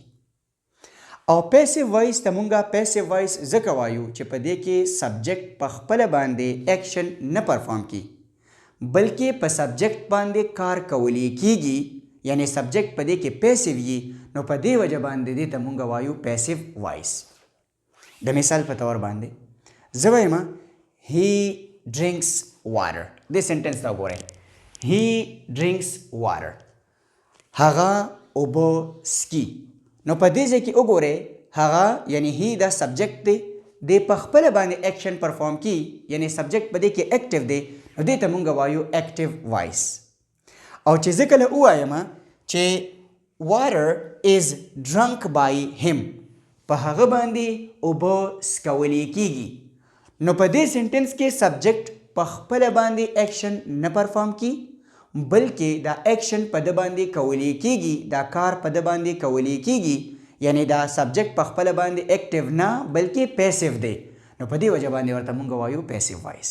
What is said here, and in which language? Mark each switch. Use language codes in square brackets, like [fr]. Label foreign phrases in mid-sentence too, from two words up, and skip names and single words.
[ps] او [en] passive voice [ps] ته مونږ [en] passive voice [ps] ځکه وایو چې په دې کې سبجیکټ په خپله باندې ایکشن نه پرفارم کوي بلکې په سبجیکټ باندې کار کولی کیږي، یعنی سبجیکټ په دې کې پیسیو وي، نو په دې وجه باندې دې ته مونږ وایو [en] passive voice. [ps] د مثال په طور باندې زه وایم [en] he drinks water. [ps] دې سنټنس ته وګورئ [en] he drinks water، [ps] هغه اوبه څکي. نو په دې ځای کې وګورئ هغه یعنی he دا سبجیکټ دی، دی په خپله باندې [en] action perform [ps] کی، یعنی سبجیکټ په دې کې اکټیو دی، نو دې ته مونږ وایو [en] active voice. [ps] او چې زه کله ووایم چې [en] water is drunk by him، [ps] په هغه باندې اوبه څکولی کیږي، نو په دې سنټنس کې سبجیکټ په خپله باندې ایکشن نه پرفارم کی بلکې دا ایکشن په ده باندې کولی کیږي، دا کار په ده باندې کولی کیږي، یعنی دا سبجیکټ په خپله باندې اکټیو نه بلکې پیسیو دی، نو په دې وجه باندې ورته مونږ وایو [en] passive voice.